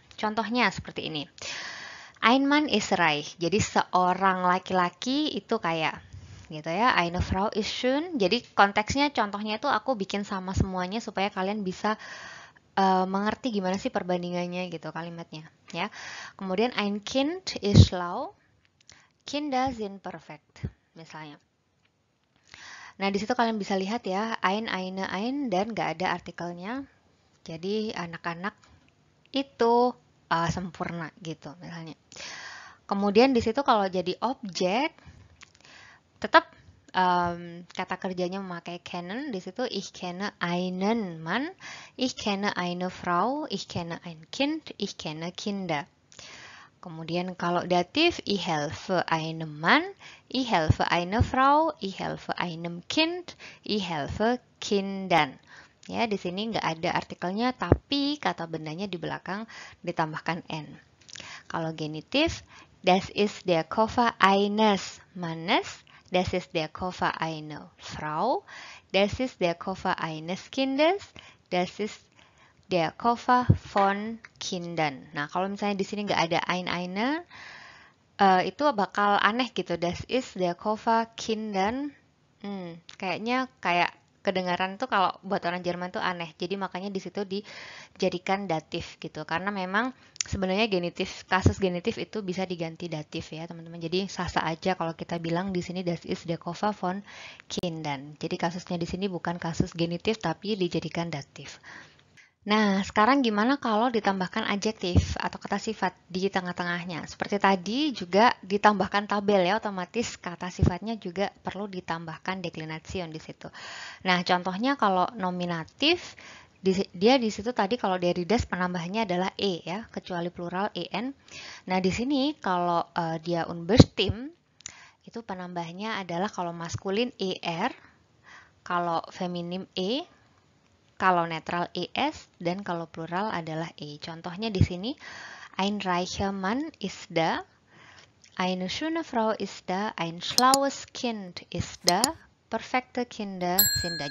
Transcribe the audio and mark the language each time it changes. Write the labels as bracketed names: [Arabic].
[German] Contohnya seperti ini. Ein Mann ist reich. [Indonesian] Jadi seorang laki-laki itu kaya. Gitu ya. Eine Frau ist schön. Jadi konteksnya contohnya itu aku bikin sama semuanya supaya kalian bisa mengerti gimana sih perbandingannya gitu kalimatnya ya. [German] Kemudian ein Kind ist schlau. Kinder sind perfekt misalnya. [Indonesian] Nah, di situ kalian bisa lihat ya, eine, ein, dan nggak ada artikelnya. Jadi, anak-anak itu sempurna gitu misalnya. Kemudian di situ kalau jadi objek, tetap kata kerjanya memakai kennen. [German] Di situ ich kenne einen Mann, ich kenne eine Frau, ich kenne ein Kind, ich kenne Kinder. Kemudian kalau datif, ich helfe einem Mann, ich helfe einer Frau, ich helfe einem Kind, ich helfe Kindern. [Indonesian] Ya, di sini nggak ada artikelnya, tapi kata bendanya di belakang ditambahkan n. [German] Kalau genitif, das ist der Koffer eines Mannes, das ist der Koffer einer Frau, das ist der Koffer eines Kindes, das ist der Koffer von Kindern. [Indonesian] Nah, kalau misalnya di sini nggak ada eine, itu bakal aneh gitu. [German] Das ist der Koffer Kindern. [Indonesian] Kayaknya kayak kedengaran tuh kalau buat orang Jerman tuh aneh. Jadi makanya di situ dijadikan datif gitu. Karena memang sebenarnya genitif, kasus genitif itu bisa diganti datif ya, teman-teman. Jadi sah-sah aja kalau kita bilang di sini das ist der Koffer von Kindern. Jadi kasusnya di sini bukan kasus genitif tapi dijadikan datif. Nah, sekarang gimana kalau ditambahkan adjektif atau kata sifat di tengah-tengahnya? Seperti tadi juga ditambahkan tabel ya, otomatis kata sifatnya juga perlu ditambahkan deklination di situ. Nah, contohnya kalau nominatif, dia di situ tadi kalau dari das penambahnya adalah e ya, kecuali plural en. Nah, di sini kalau dia unbestimmt, itu penambahnya adalah kalau maskulin er, kalau feminim e, kalau netral es, dan kalau plural adalah e. [German] Contohnya di sini, ein reicher Mann ist da, eine schöne Frau ist da, ein schlaues Kind ist da, perfekte Kinder sind da.